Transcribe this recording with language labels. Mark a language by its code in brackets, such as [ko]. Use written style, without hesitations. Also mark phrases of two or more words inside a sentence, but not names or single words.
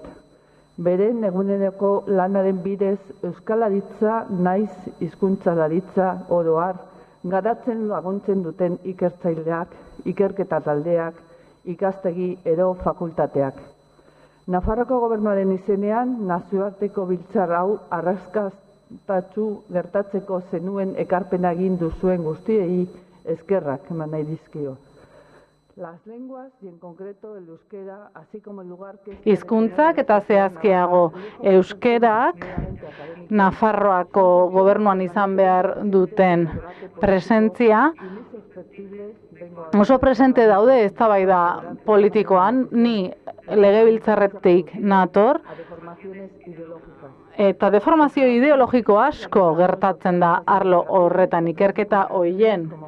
[eu] Beren eguneroko lanaren bidez Euskalaritza naiz hizkuntzalaritza oro har garatzen laguntzen duten ikertzaileak, ikerketa taldeak, ikastegi edo fakultateak. Nafarroko gobernuaren izenean nazioarteko biltzar hau arrakastatsu gertatzeko zenuen ekarpena egin duzuen guztiei eskerrak eman nahi dizkio. [es] Las lenguas y en concreto el euskera, así como el lugar que... [eu] Hizkuntzak eta zehazkiago euskerak Nafarroako gobernuan izan behar duten presentzia oso presente daude eztabaida politikoan, ni legebiltzarretik nator, eta deformazio ideologiko asko gertatzen da arlo horretan ikerketa hoien.